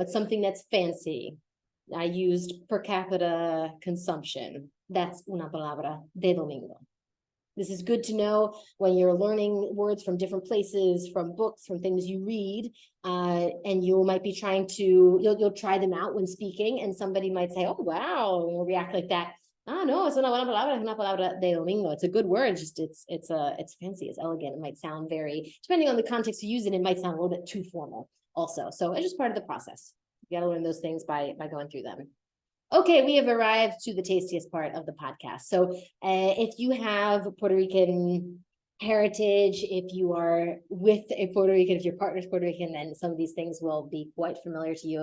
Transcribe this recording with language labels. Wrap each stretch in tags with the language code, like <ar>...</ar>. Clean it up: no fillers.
<en>It's something that's fancy. I used per capita consumption. That's</en> <es>una palabra de domingo.</es> <en>This is good to know when you're learning words from different places, from books, from things you read, and you might be trying to, you'll try them out when speaking, and somebody might say, oh, wow, you'll react like that.</en> <es>Ah, no, es una buena palabra, es una palabra de domingo.</es> <en>It's a good word, just it's fancy, it's elegant. It might sound very, depending on the context you use it, it might sound a little bit too formal also. So it's just part of the process. You gotta learn those things by going through them. Okay, we have arrived to the tastiest part of the podcast. So if you have Puerto Rican heritage, if you are with a Puerto Rican, if your partner's Puerto Rican, then some of these things will be quite familiar to you.</en>